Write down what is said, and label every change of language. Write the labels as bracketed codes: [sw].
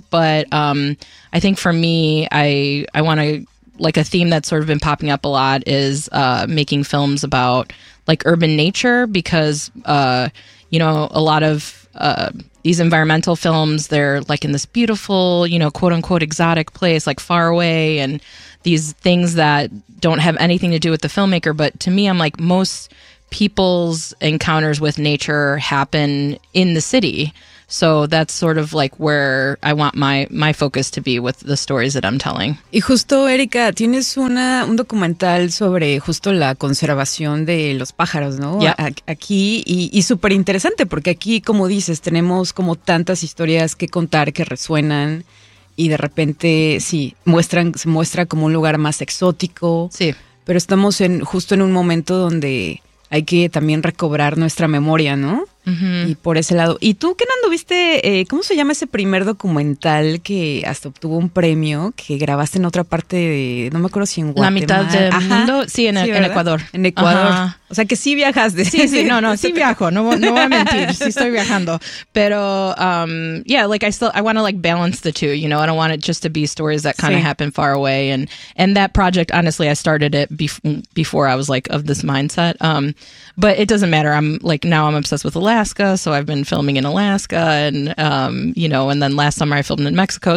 [en] But I think for me, I want to, like a theme that's sort of been popping up a lot is making films about like urban nature, because, you know, a lot of these environmental films, they're like in this beautiful, you know, quote unquote exotic place, like far away, and these things that don't have anything to do with the filmmaker. But to me, I'm like, most people's encounters with nature happen in the city. So that's sort of like where I want my focus to be with the stories that I'm telling. [es] Y justo, Erika, tienes un documental sobre justo la conservación de los pájaros, ¿no? [en] Yeah. [es] Aquí, y súper interesante, porque aquí, como dices, tenemos como tantas historias que contar que resuenan, y de repente, sí, se muestra como un lugar más exótico. Sí. Pero estamos justo en un momento donde hay que también recobrar nuestra memoria, ¿no? Uh-huh. Y por ese lado. ¿Y tú, Kenando, viste, cómo se llama ese primer documental que hasta obtuvo un premio, que grabaste en otra parte de, no me acuerdo si en Guatemala? La mitad del mundo, sí, en Ecuador. En Ecuador. Ajá. O sea, que sí viajaste. Sí, sí, no, sí viajo, no voy a mentir, sí estoy viajando. [en] Pero, yeah, like I want to like balance the two, you know, I don't want it just to be stories that kind of [es] sí. [en] happen far away. And that project, honestly, I started it before I was like of this mindset. But it doesn't matter. I'm like, now I'm obsessed with Alaska. So I've been filming in Alaska and, you know, and then last summer I filmed in Mexico.